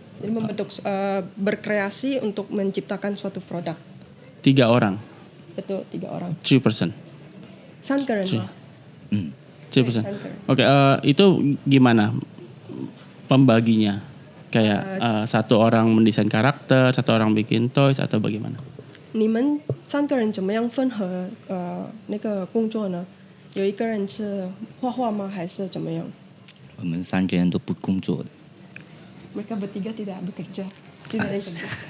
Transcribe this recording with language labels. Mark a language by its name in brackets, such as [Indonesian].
[Indonesian] Jadi membentuk berkreasi untuk menciptakan suatu produk. 3 orang. Betul, 3 orang. [English] 3 person. [Chinese] 3个人吗？ [English] 3 person. [Indonesian] Oke, itu gimana pembaginya? Kayak satu orang mendesain karakter, satu orang bikin toys atau bagaimana? [Chinese] 你们3个人怎么样分合那个工作呢？有一个人是画画吗？还是怎么样？我们三个人都不工作的。 [Indonesian] Mereka bertiga tidak bekerja, tidak ada yang kerja.